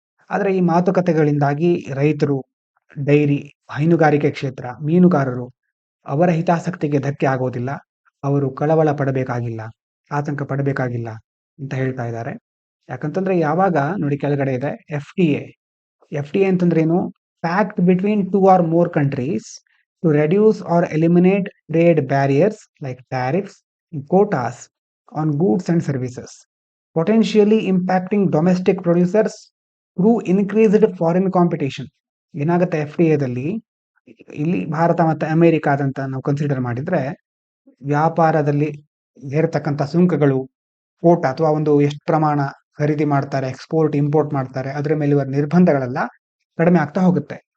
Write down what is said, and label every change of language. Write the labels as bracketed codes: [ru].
[kn] ಆದರೆ ಈ ಮಾತುಕತೆಗಳಿಂದಾಗಿ ರೈತರು, ಡೈರಿ, ಹೈನುಗಾರಿಕೆ ಕ್ಷೇತ್ರ, ಮೀನುಗಾರರು ಅವರ ಹಿತಾಸಕ್ತಿಗೆ ಧಕ್ಕೆ ಆಗೋದಿಲ್ಲ. ಅವರು ಕಳವಳ ಪಡಬೇಕಾಗಿಲ್ಲ, ಆತಂಕ ಪಡಬೇಕಾಗಿಲ್ಲ ಅಂತ ಹೇಳ್ತಾ ಇದ್ದಾರೆ. ಯಾಕಂತಂದ್ರೆ ಯಾವಾಗ ನೋಡಿ ಕೆಳಗಡೆ ಇದೆ FTA ಅಂತಂದ್ರೇನು? [en] Pact between 2 or more countries to reduce or eliminate trade barriers like tariffs and quotas on goods and services, potentially impacting domestic producers through increased foreign competition. [kn] ಏನಾಗುತ್ತೆ FTAದಲ್ಲಿ, ಇಲ್ಲಿ ಭಾರತ ಮತ್ತು ಅಮೆರಿಕಾದಂತ ನಾವು ಕನ್ಸಿಡರ್ ಮಾಡಿದ್ರೆ ವ್ಯಾಪಾರದಲ್ಲಿ ಹೇರತಕ್ಕಂಥ ಸುಂಕಗಳು, ಕೋಟ ಅಥವಾ ಒಂದು ಎಷ್ಟು ಪ್ರಮಾಣ ಖರೀದಿ ಮಾಡ್ತಾರೆ, ಎಕ್ಸ್ಪೋರ್ಟ್ ಇಂಪೋರ್ಟ್ ಮಾಡ್ತಾರೆ, ಅದರ ಮೇಲೆ ಇರುವ ನಿರ್ಬಂಧಗಳೆಲ್ಲ ಕಡಿಮೆ ಆಗ್ತಾ ಹೋಗುತ್ತೆ.